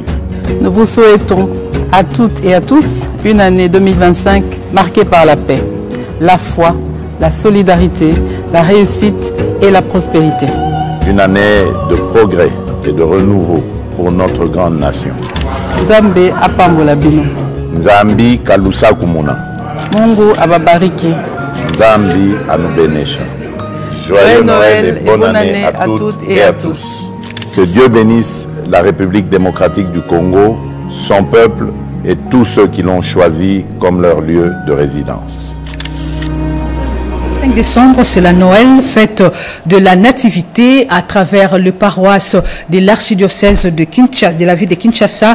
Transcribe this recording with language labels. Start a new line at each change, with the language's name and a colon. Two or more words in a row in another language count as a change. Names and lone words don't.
French: Nous vous souhaitons à toutes et à tous une année 2025 marquée par la paix, la foi, la solidarité, la réussite et la prospérité. Une année de progrès et de renouveau pour notre grande nation.
Lingala: Nzambe apambola bino.
Kongo: Nzambi kalusa kumuna.
Swahili: Mungu ababariki.
Luba-Lulua: Nzambi anubenesha.
French: Joyeux Noël et bonne année à toutes et à tous. Que Dieu bénisse la République démocratique du Congo, son peuple et tous ceux qui l'ont choisi comme leur lieu de résidence. 5 décembre, c'est la Noël, fête de la Nativité à travers le paroisse de l'archidiocèse de Kinshasa, de la ville de Kinshasa.